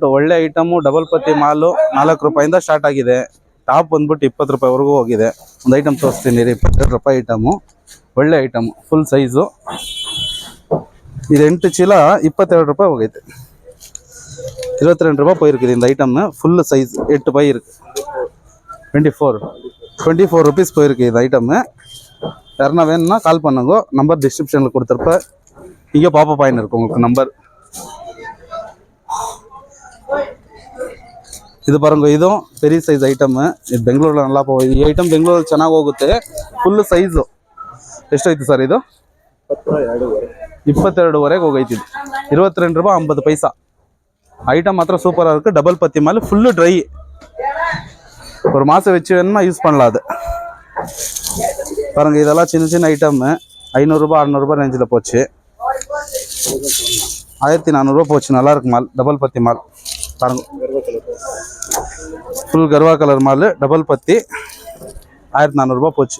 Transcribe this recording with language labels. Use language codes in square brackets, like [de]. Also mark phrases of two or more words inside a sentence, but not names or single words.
[kn] ಒಳ್ಳೆ ಐಟಮು, ಡಬಲ್ ಪತ್ತಿ ಮಾಲು 4 ರೂಪಾಯಿಂದ ಸ್ಟಾರ್ಟ್ ಆಗಿದೆ. ಟಾಪ್ ಬಂದ್ಬಿಟ್ಟು 20 ರೂಪಾಯಿವರೆಗೂ ಹೋಗಿದೆ. ಒಂದು ಐಟಮ್ ತೋರಿಸ್ತೀನಿ ರೀ. 22 ರೂಪಾಯಿ ಐಟಮು, ಒಳ್ಳೆ ಐಟಮು, [en] full size. [kn] ಇದು 8 ಚೀಲ 22 ರೂಪಾಯಿ ಹೋಗೈತೆ. [ta] 22 ರೂಪಾಯಿ போயிருக்கு. இந்த ஐட்டம் [en] full size [ta] 8 பை இருக்கு. 24 ருபீஸ் போயிருக்கு இந்த ஐட்டம். யாருன்னா வேணும்னா கால் பண்ணுங்க. நம்பர் டிஸ்கிரிப்ஷனில் கொடுத்துருப்ப. இங்கே பாப்பப் ஆயின் இருக்கும் உங்களுக்கு நம்பர். [kn] ಇದು ಪಾರಂಗ, ಇದು ಪೆರಿ [en] size item. [kn] ಇದು ಬೆಂಗಳೂರಲ್ಲಿ ನಲ್ಲ ಹೋಗಿದೆ. ಈ ಐಟಮ್ ಬೆಂಗಳೂರಲ್ಲಿ ಚೆನ್ನಾಗಿ ಹೋಗುತ್ತೆ. [en] full size. [kn] ಎಷ್ಟೈತೆ ಸರ್ ಇದು? 22ವರೆಗೆ ಹೋಗೈತಿ. 22 ರೂಪಾಯಿ 50 ಪೈಸಾ. [ta] ஐட்டம் மாத்திரம் சூப்பராக இருக்குது. டபுள் பத்தி மால், [en] full dry. [ta] ஒரு மாதம் வச்சு வேணுமா யூஸ் பண்ணலாம். அது பாருங்கள், இதெல்லாம் சின்ன சின்ன ஐட்டம். 500 ரூபாய் 600 ரூபாய் ரேஞ்சில் போச்சு. 1400 ரூபாய் போச்சு. நல்லாயிருக்கு மால், டபுள் பத்தி மால் பாருங்க. ஃபுல் கர்வா கலர் மால், டபுள் பத்தி 1400 ரூபாய் போச்சு.